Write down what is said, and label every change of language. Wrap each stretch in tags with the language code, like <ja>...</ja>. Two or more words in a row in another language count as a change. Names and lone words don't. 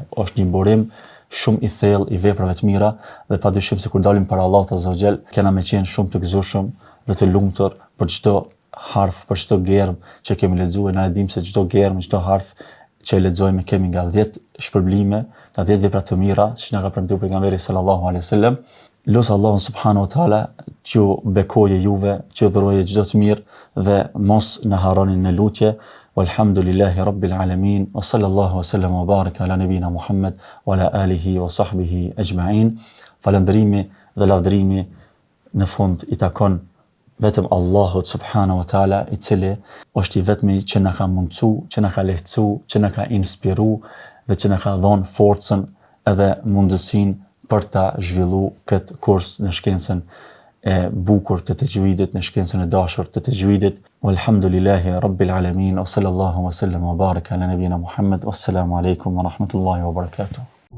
<sq>Është një burim shumë i thellë i veprave të mira dhe padyshim se kur dalim para Allahut</sq> <ar>عز وجل,</ar> <sq>kena me qenë shumë të gëzuarshëm dhe të lumtur për çdo harf, për çdo germ që kemi lexuar. Na e dim se çdo germ, çdo harf që e lexojmë kemi nga 10 shpërblime, nga 10 vepra të mira që na ka premtuar pejgamberi</sq> <ar>صلى الله عليه وسلم.</ar> <sq>Lusë Allahun</sq> <ar>سبحانه وتعالى</ar> <sq>që bekoje juve, që dhuroje çdo të mirë dhe mos na harroni në lutje.</sq> <ar>والحمد لله رب العالمين وصلى الله وسلم وبارك على نبينا محمد وعلى آله وصحبه أجمعين.</ar> <sq>Falëndërimi dhe lavdërimi në fund i takon vetëm Allahut</sq> <ar>سبحانه وتعالى,</ar> <sq>i cili është i vetmi që na ka mundsu, që na ka lehtësu, që na ka inspiru dhe që na ka dhënë forcën edhe mundësinë për ta zhvillu këtë kurs në shkencën e bukur të tajwidit, në shkencën e dashur të tajwidit.</sq> <ar>والحمد لله رب العالمين وصلى الله وسلم وبارك على نبينا محمد. والسلام عليكم ورحمة الله وبركاته.</ar>